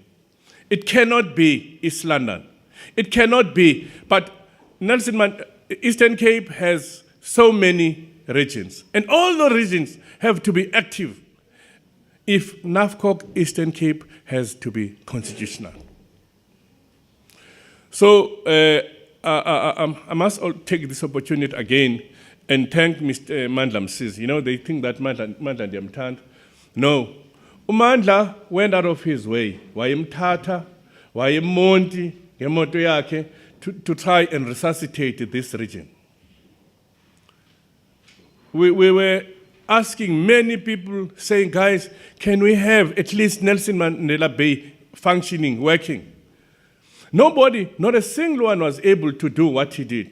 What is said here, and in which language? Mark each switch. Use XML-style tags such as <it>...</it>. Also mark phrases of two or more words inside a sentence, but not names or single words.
<en>It cannot be East London. It cannot be, but Eastern Cape has so many regions, and all the regions have to be active if NAFCOC Eastern Cape has to be constitutional. So I must take this opportunity again and thank Mr. Mandla Msizi. You know, they think that Mandla ndiyamthanda. No. Mandla went out of his way.</en> <xh>Wayemthatha, wayemonti, ngemoto yakhe,</xh> <en>to try and resuscitate this region. We were asking many people, saying, guys, can we have at least Nelson Mandela Bay functioning, working? Nobody, not a single one was able to do what he did.</en>